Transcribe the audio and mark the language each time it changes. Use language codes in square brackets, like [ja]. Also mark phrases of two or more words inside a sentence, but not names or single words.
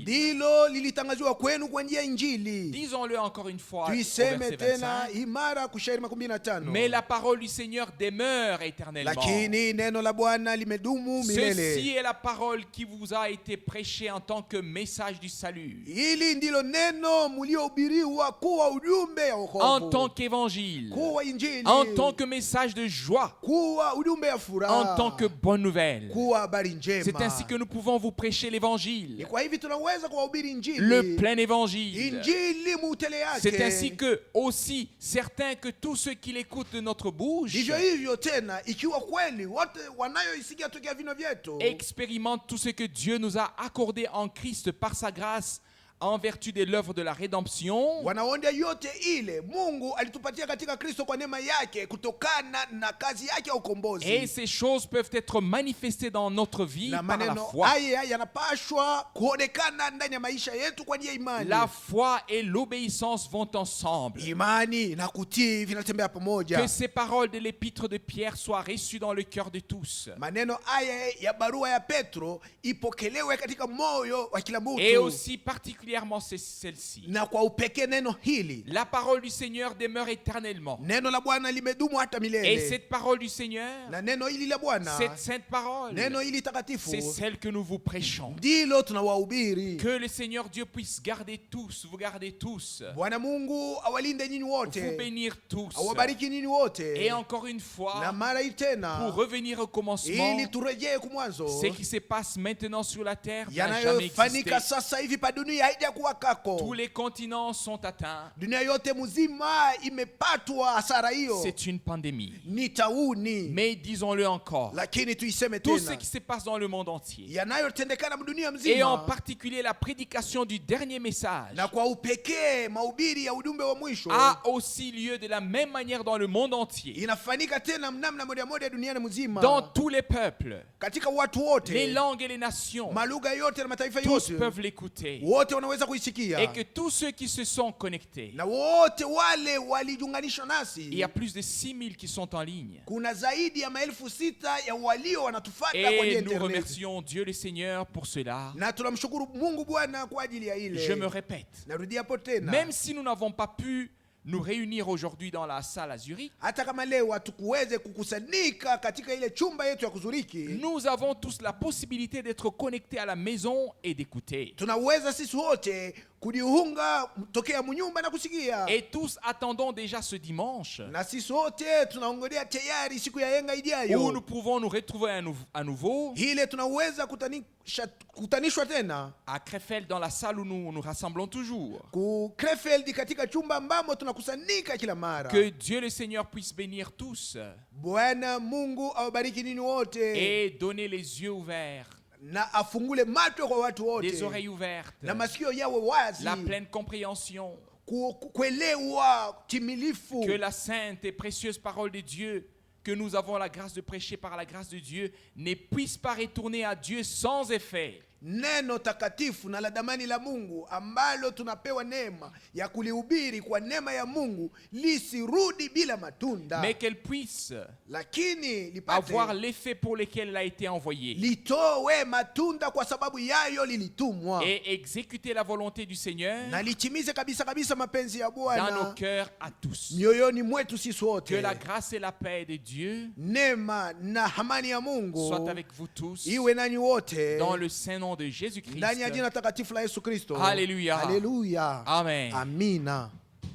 [sw] ndilo lilitangaziwa kwenu kwa njia ya Injili. [fr] Disons-le encore une fois au [sw] Tuiseme [fr] verset [sw] tena [fr] 25. [sw] imara kushairi 25. [fr] Mais la parole du Seigneur demeure éternellement. [sw] Lakini neno la Bwana limedumu milele. [fr] Ceci est la parole qui vous a été prêchée en tant que message du salut, [sw] Hili ndilo neno mliohubiriwa kuwa ujumbe wa [fr] en tant [sw] wokovu, [fr] qu'évangile, [sw] kuwa Injili, [fr] en tant que message de joie, [sw] kuwa ujumbe ya furaha, [fr] en tant que bonne nouvelle. [sw] kuwa habari njema. [fr] C'est ainsi que nous pouvons vous prêcher [sw] Ni [fr] l'évangile, [sw] kwa hivi tunaweza kuwahubiri Injili, [fr] le plein évangile. [sw] Injili mutele yake. [fr] C'est ainsi que aussi certains que tous ceux qui l'écoutent de notre bouche [sw] Ndivyo hivyo tena, ikiwa kweli wote wanayoisikia tokea vino vyetu [fr] expérimentent tout ce que Dieu nous a accordé en Christ par sa grâce en vertu de l'œuvre de la rédemption, [sw] wanaonda yote ile Mungu alitupatia katika Kristo kwa neema yake kutokana na kazi yake ya ukombozi. [fr] et ces choses peuvent être manifestées dans notre vie [sw] Na [fr] par la [sw] maneno [fr] foi. [sw] haya yanapashwa kuonekana ndani ya maisha yetu kwa njia ya imani. [fr] La foi et l'obéissance vont ensemble. [sw] Imani na kutii vinatembea pamoja. [fr] Que ces paroles de l'épître de Pierre soient reçues dans le cœur de tous. [sw] Maneno haya ya barua ya Petro ipokelewe katika moyo wa kila mtu. [fr] Et aussi particulièrement celle-ci. [sw] Na kwa upekee neno hili, [fr] La parole du Seigneur demeure éternellement. [sw] neno la Bwana limedumu hata [fr] Et [sw] milele. [fr] cette parole du Seigneur, [sw] Na neno hili la Bwana, [fr] cette sainte parole, [sw] neno hili takatifu, [fr] c'est celle que nous vous prêchons. [sw] ndilo tunawahubiri. [fr] Que le Seigneur Dieu puisse garder tous, vous garder tous, [sw] Bwana Mungu awalinde nyinyi [fr] vous [sw] wote, [fr] bénir tous. [sw] awabariki nyinyi wote. [fr] Et encore une [sw] Na [fr] fois, [sw] mara hii tena, [fr] pour revenir au commencement, [sw] ili turejee kumwanzo, [fr] ce qui se passe maintenant sur la terre n'a jamais [sw] yanayofanyika [fr] existé. [sw] sasa hivi pa dunia haijakuwa kako. [fr] Tous les continents sont atteints. [sw] Dunia yote mzima imepatwa hasara hiyo, [fr] C'est une pandémie. [sw] ni tauni. [fr] Mais disons-le encore, [sw] Lakini tuiseme [fr] tout ce [sw] tena, [fr] qui se passe dans le monde entier, [sw] yanayotendekana dunia [fr] et en [sw] mzima, [fr] particulier la prédication du dernier message, [sw] na kwa upekee mahubiri ya ujumbe wa mwisho [fr] a aussi lieu de la même manière dans le monde entier, [sw] inafanyika tena namna moja moja duniani mzima, [fr] dans tous les peuples, [sw] katika watu wote, [fr] les langues et les nations. [sw] malugha yote na mataifa [fr] Tous [sw] yote, [fr] peuvent l'écouter. [sw] wote wanaweza kuisikia. [fr] Et que tous ceux qui se sont connectés, [sw] Na wote wale walijiunganishwa [fr] il y a [sw] nasi, [fr] plus de 6000 qui sont en ligne. [sw] kuna zaidi ya 6,000 ya walio wanatufuata kwa njia [fr] Et [sw] ya [fr] nous [sw] internet. [fr] remercions Dieu le Seigneur pour cela. [sw] Na tunamshukuru Mungu Bwana kwa ajili ya ile. [fr] Je me répète, [sw] Narudia hapo tena, [fr] même si nous n'avons pas pu nous réunir aujourd'hui dans la salle à Zurich, [sw] hata kama leo hatukuweze kukusanyika katika ile chumba yetu ya kuzuriki, [fr] nous avons tous la possibilité d'être connectés à la maison et d'écouter. [sw] tunaweza sisi wote kujiunga tokea munyumba na kusikia. [fr] Et tous attendons déjà ce dimanche [sw] Na sisi wote tunaongojea tayari siku ya yenga [fr] où [sw] ijayo, [fr] nous pouvons nous retrouver à nouveau [sw] ile tunaweza kutanishwa tena [fr] à Krefeld dans la salle où nous nous rassemblons toujours. [sw] ku Krefeld katika chumba ambamo tunakusanyika kila mara. [fr] Que Dieu le Seigneur puisse bénir tous [sw] Bwana Mungu awabariki ninyi wote [fr] et donner les yeux ouverts [sw] na afungule macho kwa watu [fr] des [sw] wote [fr] oreilles ouvertes, [sw] na masikio yawe wazi, [fr] la pleine compréhension [sw] kuelewa timilifu, [fr] que la sainte et précieuse parole de Dieu que nous avons la grâce de prêcher par la grâce de Dieu ne puisse pas retourner à Dieu sans effet. [sw] neno takatifu na la damani la Mungu ambalo tunapewa neema ya kulihubiri kwa neema ya Mungu lisirudi bila matunda, [fr] Mais qu'elle puisse [sw] lakini lipate [fr] avoir l'effet pour lequel elle a été envoyée [sw] litowe matunda kwa sababu yayo lilitumwa, [fr] et exécuter la volonté du Seigneur [sw] na litimize kabisa kabisa mapenzi ya [fr] dans nos [sw] Bwana [fr] cœurs à tous. [sw] mioyoni mwetu sisi wote. [fr] Que la grâce et la paix de Dieu [sw] Neema na amani ya Mungu [fr] soient avec vous tous [sw] iwe nanyi wote [fr] dans le saint nom de Jésus-Christ. [sw] ndani ya jina takatifu la Yesu Kristo. [fr] Alléluia. [sw] Haleluya. [fr] Amen. [sw] Amina.